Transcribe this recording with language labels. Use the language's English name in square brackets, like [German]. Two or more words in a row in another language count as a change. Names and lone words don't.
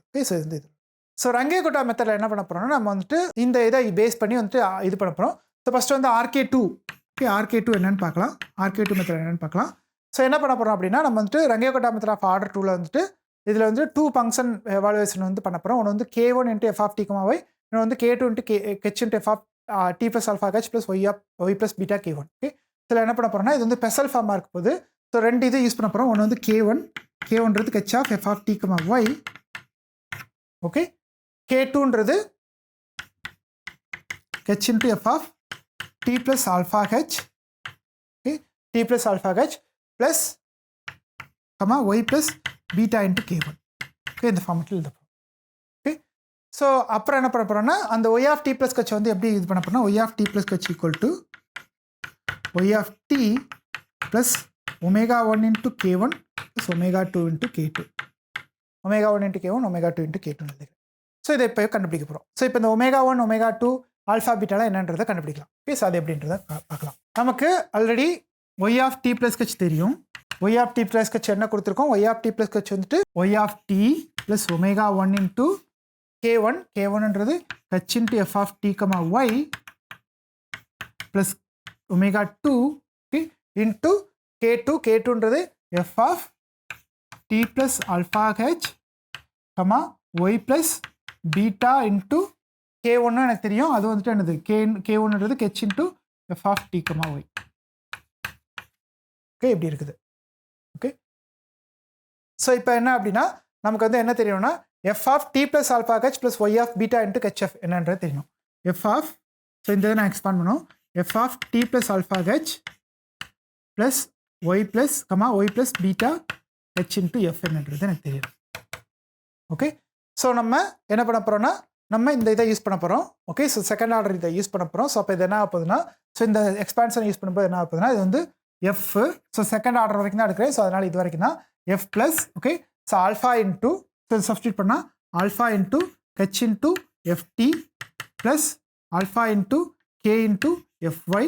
[English] okay, so [Tamil] இது ஸோ ரங்கேகோட்டா மெத்தடில் என்ன பண்ண போகிறோம்னா நம்ம வந்துட்டு இந்த இதை பேஸ் பண்ணி வந்துட்டு இது பண்ண போகிறோம். [English] so first [Tamil] வந்து RK2, ஓகே, RK2 என்னென்னு பார்க்கலாம். RK2 மெத்தட் என்னென்னு பார்க்கலாம். ஸோ என்ன பண்ண போகிறோம் அப்படின்னா நம்ம வந்துட்டு ரங்கேகோட்டா [English] method of order [Tamil] 2ல் வந்துட்டு இதில் வந்து 2 [English] function evaluation [Tamil] வந்து பண்ண போகிறோம். ஒன்று வந்து [English] k1 × f of t, y, [Tamil] இன்னொன்று வந்து [English] k2 × h × f of t plus alpha h plus y plus beta k1. [Tamil] ஓகே, இதில் என்ன பண்ண போகிறோம்னா இது வந்து [English] special form [Tamil] இருக்க போது. ஸோ ரெண்டு இது யூஸ் பண்ண போகிறோம். ஒன்று வந்து k1ன்றது [English] h of f of t, y, okay, [Tamil] k2ன்றது [English] h into f of t plus alpha h, okay, t plus alpha h plus y plus beta into k1. [Tamil] Okay, இந்த ஃபார்மேட்டில் எழுதப்போம். [English] okay, so [Tamil] அப்புறம் என்ன பண்ண போகிறோம்னா அந்த [English] y of t plus h [Tamil] வந்து எப்படி இது பண்ண போகிறோம்னா [English] y of t plus h equal to y of t plus omega1 into k1 plus omega2 into k2. omega1 into k1 omega2 into k2 [Tamil] எழுதுகிறேன். ஸோ இதை இப்போ கண்டுபிடிக்க போகிறோம். ஸோ இப்போ இந்த [English] omega1 omega2 alpha beta [Tamil] என்னன்றதை கண்டுபிடிக்கலாம். [English] okay, so [Tamil] அது எப்படின்றத பார்க்கலாம். நமக்கு [English] already y of t plus h [Tamil] தெரியும். [English] y of t plus h [Tamil] என்ன கொடுத்துருக்கோம், [English] y of t plus h வந்துட்டு y of t plus omega1 into k1, k1ன்றது h into f of t, y plus omega2, okay, into k2, k2ன்றது f of t plus alpha h, y plus beta into k1 [Tamil] எனக்கு தெரியும். அது வந்துட்டு என்னது [English] k1ன்றது h into f of t, y. [Tamil] ஓகே, இப்படி இருக்குது. [English] okay, so [Tamil] இப்போ என்ன அப்படின்னா நமக்கு வந்து என்ன தெரியும்னா [English] f of t plus alpha h plus y of beta into hf [Tamil] என்னன்றது தெரியும். [English] f of, [Tamil] ஸோ இந்த இதை நான் எக்ஸ்பாண்ட் பண்ணுவோம், [English] f of t plus alpha h plus y plus y plus beta h into f [Tamil] என்னன்றது எனக்கு தெரியும். [English] okay, so [Tamil] நம்ம என்ன பண்ண போகிறோம்னா நம்ம இந்த இதை யூஸ் பண்ண போகிறோம். [English] okay, so second order [Tamil] இதை யூஸ் பண்ண போகிறோம். ஸோ அப்போ இது என்ன ஆகுதுன்னா ஸோ இந்த [English] expansion use [Tamil] பண்ணும்போது என்ன ஆகுதுன்னா இது வந்து [English] f, so second order [Tamil] வரைக்கும் தான் எடுக்கிறேன். [English] ஸோ [Tamil] அதனால் இது வரைக்கும் தான் [English] f plus, okay, so alpha into, so substitute பண்ணால் alpha into h into ft plus alpha into k into fy.